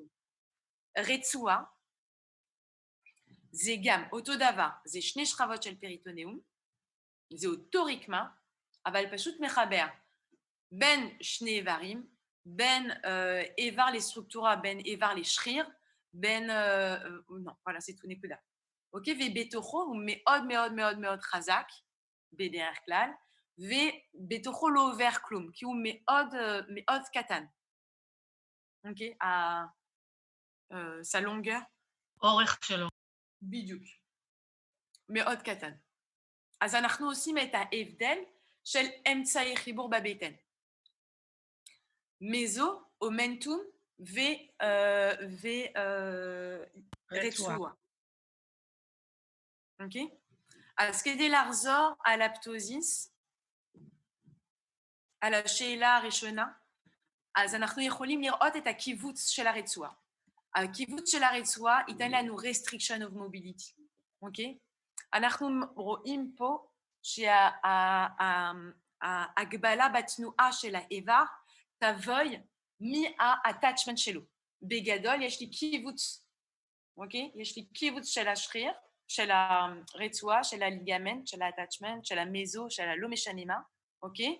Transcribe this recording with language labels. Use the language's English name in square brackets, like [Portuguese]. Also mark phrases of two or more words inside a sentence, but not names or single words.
[Hebrew] רצועה, זה גם אותו דבר, זה שני שכבות של פריטונאום, זה אותו רקמה, אבל פשוט מחבר בין שני איברים, בין איבר לסטרוקטורה, בין איבר לשריר, בין, [French] voilà, c'est tout נקודה. אוקיי? [Hebrew] ובתוכו הוא מאוד מאוד מאוד מאוד חזק, בדרך כלל, ובתוכו לא עובר כלום, כי הוא מאוד מאוד קטן. אוקיי? [French] sa longueur. [Hebrew] אורך שלו. בדיוק. מאוד קטן. אז אנחנו עושים את ההבדל של אמצעי חיבור בבטן. מזו, אומנטום ורצועה. אוקיי? אז כדי לחזור על הפטוזיס, על השאלה הראשונה, אז אנחנו יכולים לראות את הקיבוץ של הרצועה. הקיבוץ של הרצועה ייתן לנו [English] restriction of mobility, [Hebrew] אוקיי? אנחנו רואים פה שההגבלה בתנועה של האיבר תבוא מה-attachment שלו. בגדול יש לי קיבוץ, אוקיי? יש לי קיבוץ של השריר, של הרצועה, של הליגמנט, של ה-attachment, של המזו, של הלא משנה מה, אוקיי?